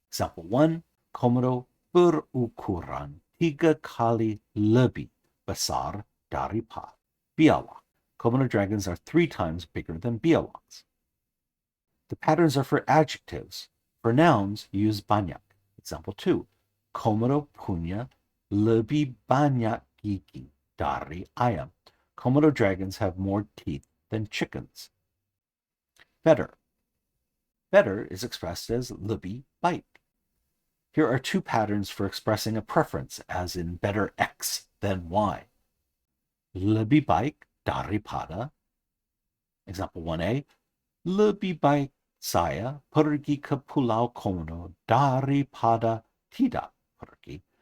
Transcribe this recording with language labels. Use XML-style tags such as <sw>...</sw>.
<en>Example 1,</en> <id>Komodo berukuran 3 kali lebih besar daripada biawak.</id> <en>Komodo dragons are 3 times bigger than biawaks. The patterns are for adjectives. For nouns, use banyak. Example 2,</en> <id>Komodo punya lebih banyak gigi dari ayam.</id> <en>Komodo dragons have more teeth than chickens. Better. Better is expressed as lebih baik. Here are 2 patterns for expressing a preference, as in better X than Y.</en> <id>Lebih baik daripada.</id> <en>Example 1a,</en> <id>lebih baik saya pergi ke Pulau Komodo daripada tidak pergi.</id>